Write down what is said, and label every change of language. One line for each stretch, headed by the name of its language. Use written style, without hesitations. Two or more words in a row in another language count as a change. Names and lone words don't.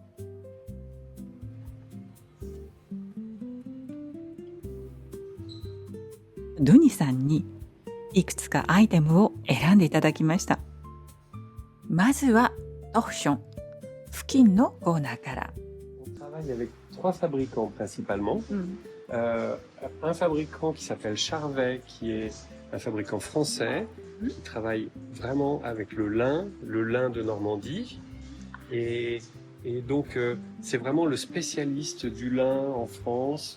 Japanese: ドゥニさんにいくつかアイテムを選んでいただきました。まずはトクション、付近のコーナーから。
French: On travaille avec 3 fabricants principalement. Un fabricant qui s'appelle Charvet, qui est un fabricant français, qui travaille vraiment avec le lin de Normandie. Et donc, c'est vraiment le spécialiste du lin en France.